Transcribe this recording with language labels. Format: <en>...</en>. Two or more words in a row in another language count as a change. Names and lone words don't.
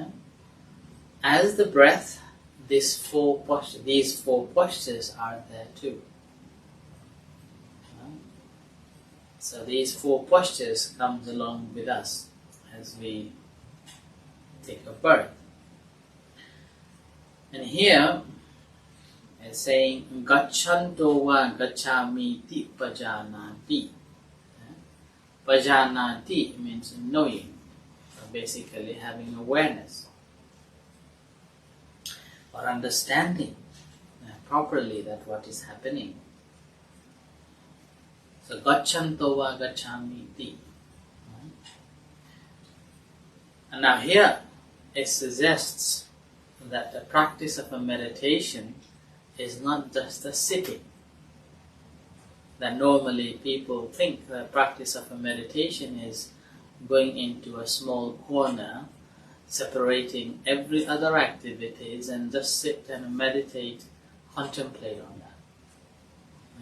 <en>As the breath, these four postures are there too. So these 4 postures comes along with us as we take a birth. And here it's saying</en> <pi>Gacchanto va gacchami pajanati.</pi> <en>Pajanati means knowing, so basically having awareness or understanding properly that what is happening.</en> <pi>So Gacchanto va gacchami ti.</pi> <en>And now here it suggests that the practice of a meditation is not just a sitting. That normally people think the practice of a meditation is going into a small corner, separating every other activities and just sit and meditate, contemplate on that.</en>